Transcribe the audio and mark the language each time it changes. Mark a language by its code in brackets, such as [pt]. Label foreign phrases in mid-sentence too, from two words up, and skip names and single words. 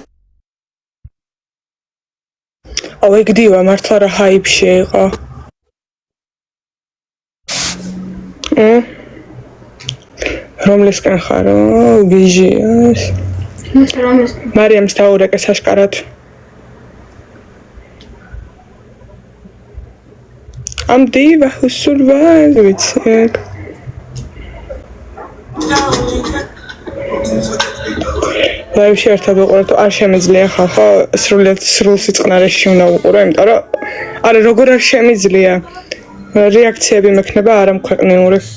[ka] აუ ეგ დივა მართლა რა ჰაიპში იყო. რომლისკენ ხარ? გიჟია. მარიამს დაურეკე საშკარად. [en] I'm diva who survived with it. [ka] ლაივში ერთად ვიყურებ, არ შემიძლია ხალხო სრულ სიწყნარეში უნდა ვიყურო, იმიტომ რომ არა როგორ არ შემიძლია რეაქციები მექნება არამქვეყნიური.